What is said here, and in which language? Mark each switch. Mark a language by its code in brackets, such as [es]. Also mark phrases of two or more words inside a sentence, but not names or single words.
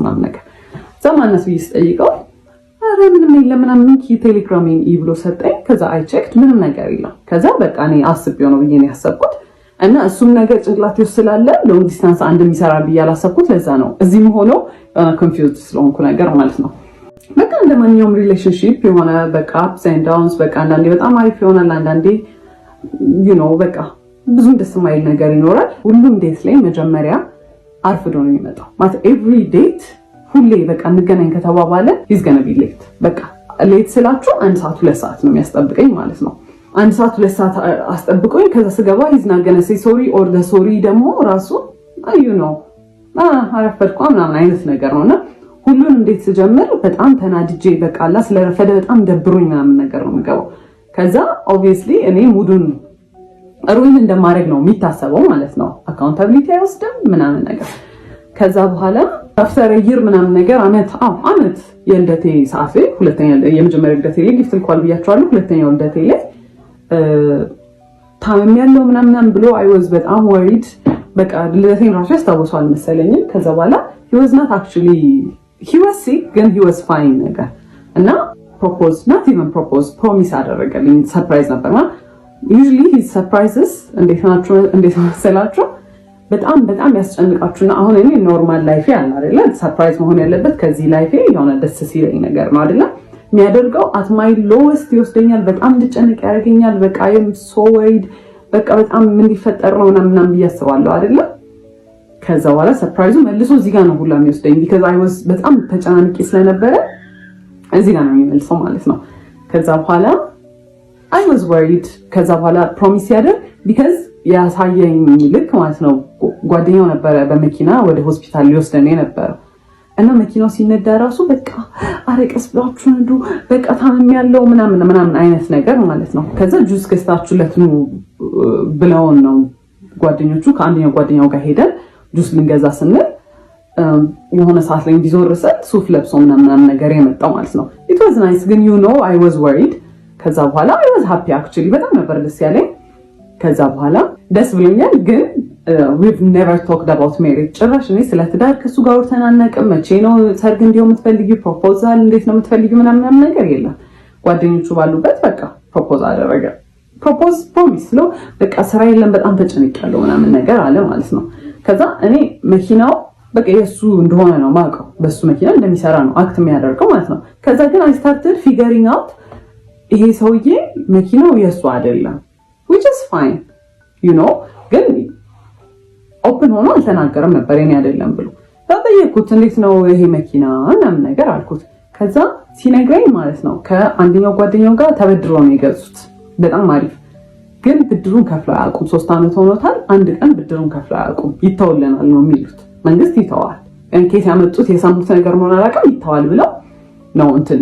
[am] ምናምን ነገር ዘማነስ ብዬ ስጠይቀው አረ ምንም የለም ምናምን ቴሌግራሜን ብሎ ሰጠኝ። ከዛ [en] I checked [am] ምንም ነገር የለም። ከዛ በቃ እኔ አስቤው ነው ብዬ ነው ያሰብኩት እና እሱም ነገር ጭንቅላቴ ውስጥ ስላለ [en] long distance [am] አንድ የሚሰራል ብዬ አላሰብኩት። ለዛ ነው እዚህም ሆኖ ኮንፊውዝድ ስለሆንኩ ነገር ማለት ነው። በቃ እንደማንኛውም ሪሌሽንሺፕ የሆነ በቃ [en] ups and downs [am] በቃ አንዳንዴ በጣም አሪፍ ይሆናል፣ አንዳንዴ በቃ ብዙም ደስ የማይል ነገር ይኖራል። ሁሉም ዴት ላይ መጀመሪያ አርፍዶ ነው የሚመጣው ማለት [en] every date [am] ሁሌ በቃ እንገናኝ ከተባባለ [en] he's gonna be late። [am] በቃ ሌት ስላችሁ 1 ሰዓት 2 ሰዓት ነው የሚያስጠብቀኝ ማለት ነው። 1 ሰዓት 2 ሰዓት አስጠብቆኝ ከዛ ስገባ [en] he's not gonna say sorry or the sorry [am] ደግሞ ራሱ አረፈድኩ ምናምን አይነት ነገር ነውና ሁሉን እንዴት ስጀምር በጣም ተናድጄ በቃ አላ ስለረፈደ በጣም ደብሮኝ ምናምን ነገር ነው የምገባው። ከዛ obviously እኔ ሙዱን ሩይን እንደማድረግ ነው የሚታሰበው ማለት ነው። አካውንታቢሊቲ አይወስድም ምናምን ነገር። ከዛ በኋላ [en] after year [am] ምናምን ነገር አመት የልደቴ ሰዓት ሁለተኛ የመጀመሪያ ልደቴ ላይ ጊፍት ልኳል ብያቸዋለሁ። ሁለተኛው ልደቴ ላይ ታመም ያለው ምናምን ብሎ [en] I was [am] በጣም worried በቃ ልደቴን ራሱ ያስታውሰዋል መሰለኝ። ከዛ በኋላ [en] he was not actually he was sick [am] ግን [en] he was fine [am] ነገር እና [en] not even promise [am] አደረገልኝ። ሰርፕራይዝ ነበርና [en] usually his surprises [am] እንዴት መሰላችሁ በጣም ያስጨንቃችሁና አሁን እኔ ኖርማል ላይፌ አለ አይደለ ሰርፕራይዝ መሆን ያለበት ከዚህ ላይፌ የሆነ ደስ ሲለኝ ነገር ነው አይደለ የሚያደርገው [en] at my lowest [am] ይወስደኛል። በጣም እንድጨነቅ ያደርገኛል። በቃ [en] I am so [am] worried በቃ በጣም ምን ሊፈጠር ነው ምናምን ብያስባለሁ አይደለ ከዛ በኋላ ሰርፕራይዙ መልሶ እዚህ ጋር ነው ሁላ የሚወስደኝ [en] because I [am] was በጣም ተጨናንቄ ስለነበረ እዚህ ጋር ነው የሚመልሰው ማለት ነው። ከዛ በኋላ [en] I was worried [am] ከዛ በኋላ ፕሮሚስ ያደርግ because ያሳየኝ ልክ ማለት ነው ጓደኛው ነበረ በመኪና ወደ ሆስፒታል ሊወስደኝ ነበር እና መኪናው ሲነዳ ራሱ በቃ አረቀስ ብላችሁ ነዱ በቃ ታመም ያለው ምናምን አይነት ነገር ማለት ነው። ከዛ ጁስ ገዝታችሁለት ነው ብለውን ነው ጓደኞቹ ከአንደኛው ጓደኛው ጋር ሄደን ጁስ ልንገዛ ስንል የሆነ ሰዓት ላይ እንዲዞር ሱፍ ለብሶ ምናምን ነገር የመጣው ማለት ነው። [en] it was nice [am] ግን [en] you know I was worried [am] ከዛ በኋላ [en] I was happy actually [am] በጣም ነበር ደስ ያለኝ። ከዛ በኋላ ደስ ብሎኛል ግን [en] we've never talked about marriage [am] ጭራሽ እኔ ስለ ትዳር ከሱ ጋር ወርተናናቅም። መቼ ነው ሰርግ እንዲው የምትፈልጊው ፕሮፖዛል እንዴት ነው የምትፈልጊው ምናምን ነገር የለም። ጓደኞቹ ባሉበት በቃ ፕሮፖዝ አደረገ። ፕሮሚስ ነው በቃ ስራ የለም በጣም ተጨንቄያለሁ ምናምን ነገር አለ ማለት ነው። ከዛ እኔ መኪናው በቃ የሱ እንደሆነ ነው ማውቀው በሱ መኪና እንደሚሰራ ነው አክት የሚያደርገው ማለት ነው። ከዛ ግን [en] I started figuring out [am] ይሄ ሰውዬ መኪናው የሱ አይደለም [en] which is fine you know [am] ግን ኦፕን ሆኖ አልተናገረም ነበር የኔ አይደለም ብሎ ተጠየቅኩት እንዴት ነው ይሄ መኪና ምናምን ነገር አልኩት። ከዛ ሲነግረኝ ማለት ነው ከአንደኛው ጓደኛው ጋር ተበድሮ ነው የገዙት በጣም አሪፍ ግን ብድሩን ከፍለው አያውቁም 3 አመት ሆኖታል። አንድ ቀን ብድሩን ከፍለው አያውቁም ይተውልናል ነው የሚሉት መንግስት ይተዋል እንኬት ያመጡት የሰሙት ነገር ነው አላውቅም ይተዋል ብለው ነው እንትን